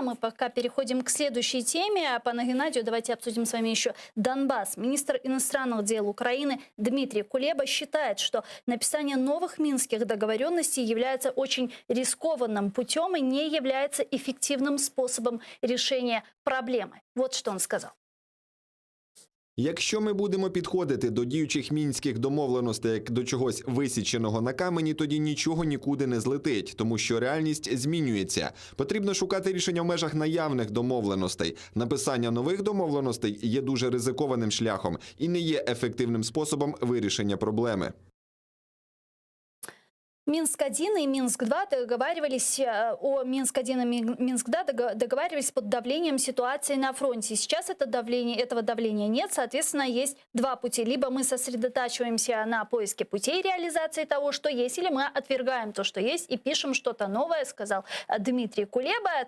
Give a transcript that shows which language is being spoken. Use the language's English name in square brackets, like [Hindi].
[Russian] Мы пока переходим к следующей теме. Пане Геннадию, давайте обсудим с вами еще Донбасс. Министр иностранных дел Украины Дмитрий Кулеба считает, что написание новых минских договоренностей является очень рискованным путем и не является эффективным способом решения проблеми. [Ukrainian] Вот що він сказав. Якщо ми будемо підходити до діючих мінських домовленостей як до чогось висіченого на камені, тоді нічого нікуди не злетить, тому що реальність змінюється. Потрібно шукати рішення в межах наявних домовленостей. Написання нових домовленостей є дуже ризикованим шляхом і не є ефективним способом вирішення проблеми. [Russian] Минск-1 и Минск-2 договаривались о Минск-1 и Минск-2 договаривались под давлением ситуации на фронте. Сейчас этого давления нет, соответственно, есть два пути. Либо мы сосредотачиваемся на поиске путей реализации того, что есть, или мы отвергаем то, что есть, и пишем что-то новое, сказал Дмитрий Кулеба.